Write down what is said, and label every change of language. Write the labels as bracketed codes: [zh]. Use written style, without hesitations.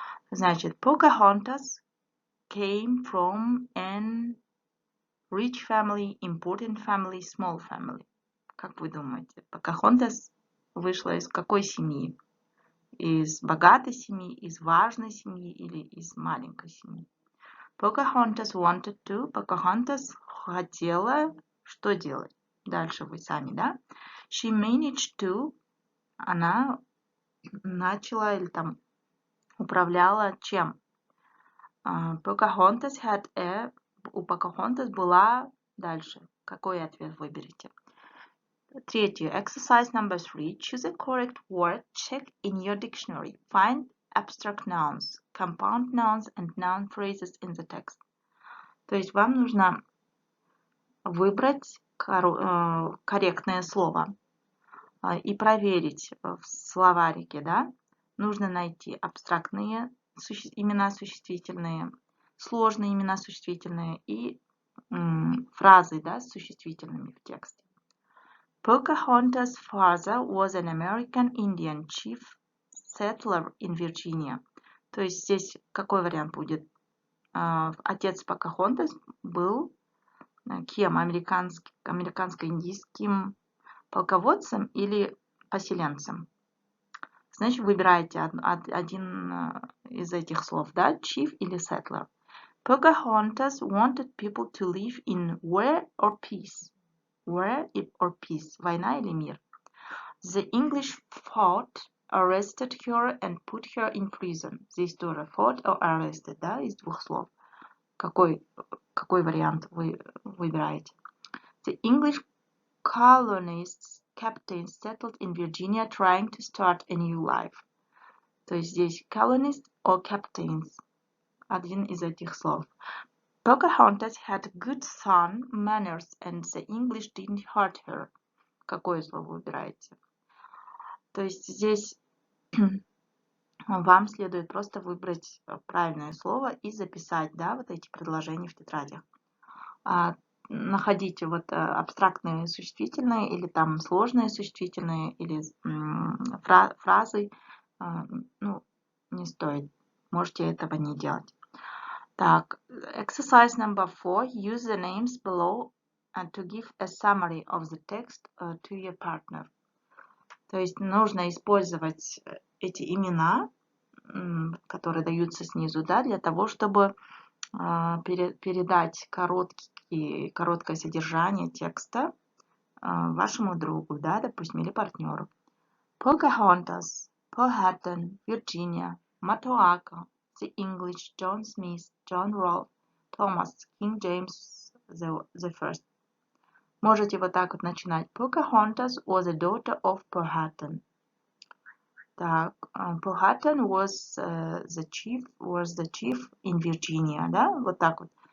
[en] Значит, Pocahontas came from an rich family, important family, small family. [ru] Как вы думаете, Покахонтас вышла из какой семьи? Из богатой семьи, из важной семьи или из маленькой семьи? [en] Pocahontas wanted to. [ru] Pocahontas хотела что делать? Дальше вы сами, да? [en] She managed to. [ru] Она начала или там управляла чем? [en] Pocahontas had a. [ru] У Pocahontas была дальше. Какой ответ выберете? 3. [en] Exercise number 3. Choose a correct word. Check in your dictionary. Find abstract nouns, compound nouns and noun phrases in the text. [ru] То есть вам нужно выбрать корректное слово и проверить в словарике, да, нужно найти абстрактные имена существительные, сложные имена существительные и фразы, да, с существительными в тексте. [en] Pocahontas' father was an American Indian chief settler in Virginia. [ru] То есть здесь какой вариант будет? Отец Покахонтас был кем? Американско-индийским полководцем или поселенцем? Значит, выбираете один из этих слов, да, chief или settler. [en] Pocahontas wanted people to live in war or peace. War or peace, [ru] война или мир. [en] The English fought, arrested her and put her in prison. [ru] Здесь тоже [en] fought or arrested, [ru] да, из двух слов. Какой вариант вы выбираете? [en] The English colonists, captains settled in Virginia trying to start a new life. [ru] То есть здесь [en] colonists or captains. [ru] Один из этих слов. Pocahontas had good son manners and the English didn't hurt her. Какое слово выбираете? То есть здесь вам следует просто выбрать правильное слово и записать, да, вот эти предложения в тетрадях. Находите вот абстрактные существительные или там сложные существительные или фразы. Ну, не стоит. Можете этого не делать. [en] Так, exercise number 4. Use the names below and to give a summary of the text to your partner. [ru] То есть нужно использовать эти имена, которые даются снизу, да, для того, чтобы передать короткое содержание текста вашему другу, да, допустим, или партнеру. [en] Pocahontas, Powhatan, Virginia, Matoaka, the English, John Smith, John Rolfe, Thomas, King James the First. [ru] Можете вот так вот начинать. [en] Pocahontas was a daughter of Powhatan. Так, Powhatan was the chief in Virginia, да, [ru] вот так вот.